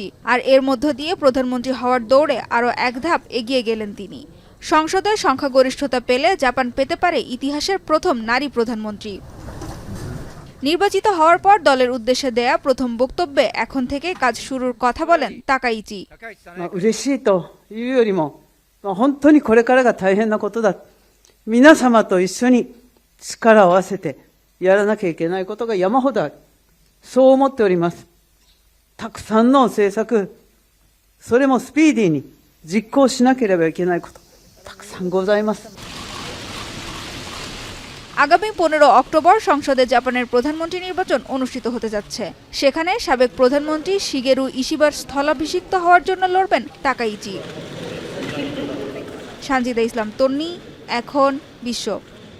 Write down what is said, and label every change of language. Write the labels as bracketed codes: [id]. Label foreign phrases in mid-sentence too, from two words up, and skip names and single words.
[bn] আর এর মধ্য দিয়ে প্রধানমন্ত্রী হওয়ার দৌড়ে আরও এক ধাপ এগিয়ে গেলেন তিনি। সংসদে সংখ্যাগরিষ্ঠতা পেলে জাপান পেতে পারে ইতিহাসের প্রথম নারী প্রধানমন্ত্রী। নির্বাচিত হওয়ার পর দলের উদ্দেশ্যে দেয়া প্রথম বক্তব্যে এখন থেকে কাজ শুরুর কথা বলেন তাকাইচি। [ja] 嬉しいというよりも、本当にこれからが大変なことだ。皆様と一緒に力を合わせてやらなきゃいけないことが山ほどある。そう思っております。たくさんの政策、それもスピーディーに実行しなければいけないこと、たくさんございます。 [bn] আগামী 15 অক্টোবর সংসদে জাপানের প্রধানমন্ত্রী নির্বাচন অনুষ্ঠিত হতে যাচ্ছে। সেখানে সাবেক প্রধানমন্ত্রী শিগেরু ইশিবার স্থলাভিষিক্ত হওয়ার জন্য লড়বেন তাকাইচি। সানজিদা ইসলাম তন্নি, এখন বিশ্ব।